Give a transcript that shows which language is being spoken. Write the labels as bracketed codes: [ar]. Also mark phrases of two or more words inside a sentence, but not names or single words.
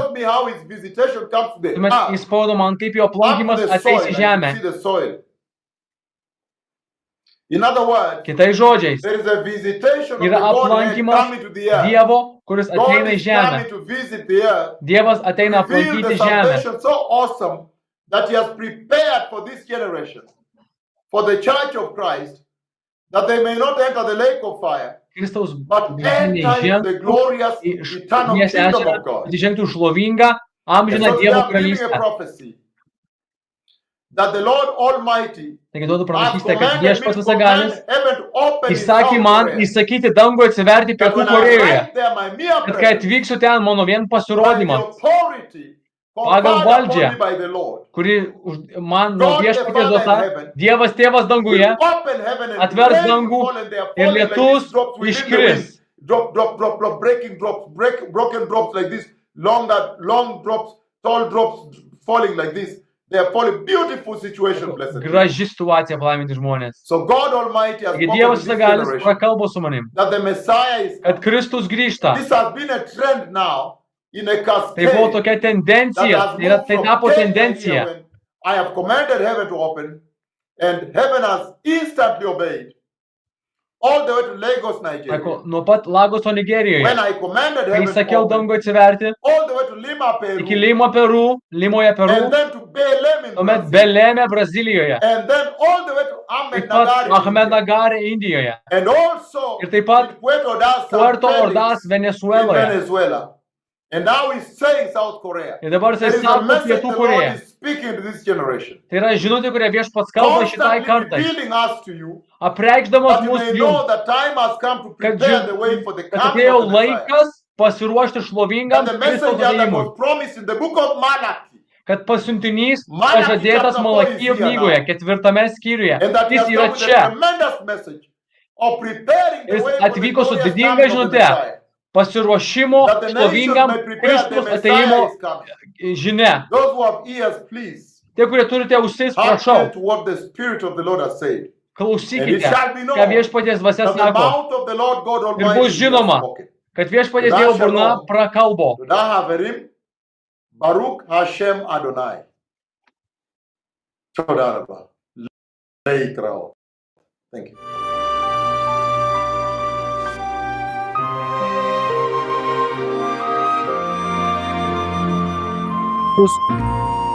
[lt] Tuomet jis parodo man, kaip jo aplankymas ateis į žemę. Kitais žodžiais, yra aplankymas Dievo, kuris ateina į žemę. Dievas ateina aplankyti žemę. [en] That he has prepared for this generation, for the church of Christ, that they may not enter the lake of fire. [lt] Kristaus [en] but enter the glorious eternal [lt] ugnies kingdom ežerą, [en] of God. [lt] kad įžengtų šlovingą And amžiną [en] so they [lt] Dievo [en] are giving a [lt] karalystę. [en] prophecy that the Lord Almighty [lt] Taigi duodu has pranašystę, kad [en] commanded me [lt] Viešpats to visagalis [en] command heaven to open in [lt] įsakė South man Korea. įsakyti dangų atsiverti That Pietų [en] when I [lt] Korėjoje, [en] arrive there, my mere [lt] kad kai presence, atvyksiu ten mano vien [en] by the [lt] pasirodymas, authority pagal conferred valdžią, [en] upon me by the Lord, [lt] kuri man nuo [en] God the [lt] Viešpaties [en] Father in [lt] duota, heaven Dievas Tėvas danguje [en] will open heaven and [lt] atvers [en] rain will [lt] dangų [en] fall and they are [lt] ir [en] falling like [lt] lietus [en] these drops within the wind. [lt] iškris. [en] Drop, breaking drops, broken drops like this, long drops, tall drops falling like this. They are falling. Beautiful situation, blessed. [lt] Graži situacija, palaiminti žmonės. [en] So God Almighty has [lt] Taigi spoken Dievas [en] to this [lt] visagalis generation prakalbo su manim, [en] that the Messiah is [lt] kad coming. Kristus grįžta. [en] This has been a trend now in a [lt] Tai buvo cascade tokia that tendencija, has tai [en] moved from [lt] tapo [en] Kenya here [lt] tendencija. [en] when I have commanded heaven to open and heaven has instantly obeyed. All the way to Lagos, Nigeria. [lt] Sako, nuo pat Lagoso Nigerijoje, [en] When I commanded [lt] kai [en] heaven to [lt] sakiau open, dangų atsiverti, [en] all the way to Lima, [lt] iki Peru, Limo Peru, Limoje Peru, [en] and then to Belém in [lt] tuomet Brazil, Belėme Brazilijoje, [en] and then all the way to [lt] taip pat [en] Ahmednagar in [lt] Ahmed India, Nagare Indijoje [en] and also [lt] ir taip pat [en] in Puerto Ordaz, San [lt] Puerto Felix Ordaz in Venezueloje. Venezuela. [en] And now he's saying South Korea. [lt] Ir dabar There jisai [en] is a [lt] sako message Pietų [en] the Lord [lt] Korėją. [en] is speaking to this generation. [lt] Tai yra žinutė, kurią Viešpats kalba šitai Constantly kartai, [en] revealing us to you [lt] apreikšdamas [en] that you [lt] mus may jums, [en] know that time has come to [lt] kad [en] prepare the way for the [lt] kad coming atėjo [en] of the Messiah. [lt] laikas pasiruošti That šlovingam the Kristaus [en] messenger that [lt] atėjimui. [en] was promised in the book of Malachi, [lt] Kad pasiuntinys Malachi pažadėtas chapter 4 Malakijo [en] is here [lt] knygoje, now. 4 skyriuje, [en] and that he [lt] jis has yra [en] come with a [lt] čia. [en] tremendous message of preparing the [lt] Jis [en] way for the [lt] atvyko su glorious didinga [en] coming of the [lt] žinute, Messiah. pasiruošimo [en] That the nations [lt] šlovingam [en] may prepare, the [lt] Kristaus Messiah atėjimo [en] is coming. [lt] žinia. [en] Those who have ears, please [lt] Tie, kurie turite ausis, hearken prašau, [en] to what the Spirit of the Lord has said. And it [lt] klausykite, [en] shall be known [lt] ką Viešpaties dvasia [en] that the [lt] sako, [en] mouth of the Lord God [lt] ir Almighty bus has žinoma, spoken. kad Viešpaties Todėl Dievo burna shalom. prakalbo. [he] תודה חברים, ברוך השם אדוני. תודה רבה. להתראות. [en] Thank you.